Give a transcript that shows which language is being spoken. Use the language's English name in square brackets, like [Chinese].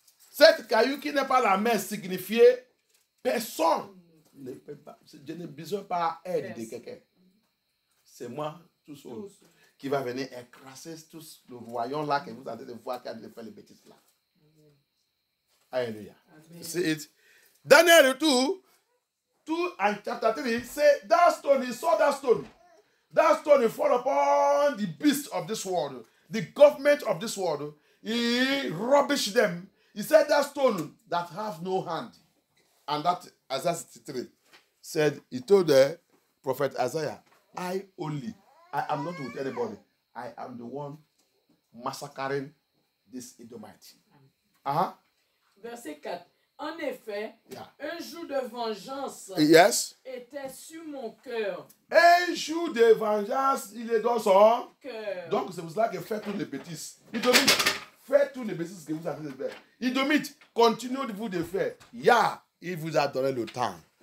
[French] Cette caillou qui n'est pas la main signifie personne. Je n'ai besoin pas d'aide de quelqu'un. C'est moi tout seul qui va venir écraser tout le royaume là que vous êtes en train de voir qui a fait les bêtises là. [English] Alléluia. See it. Daniel 2 and chapter 3 say that stone, he saw that stone. That stone will fall upon the beasts of this world, the government of this world. He rubbished them. He said that stone that have no hand. And that Isaiah 63 said, he told the prophet Isaiah, I am not with anybody. I am the one massacring this Edomite. [French] Verset 4. En effet, un jour de vengeance était sur mon cœur. Un jour de vengeance, il est dans son cœur. Donc c'est pour cela que fait toutes les bêtises. Édomite, faites toutes les bêtises que vous avez fait. Édomite, continuez-vous de faire. Il vous a donné le temps.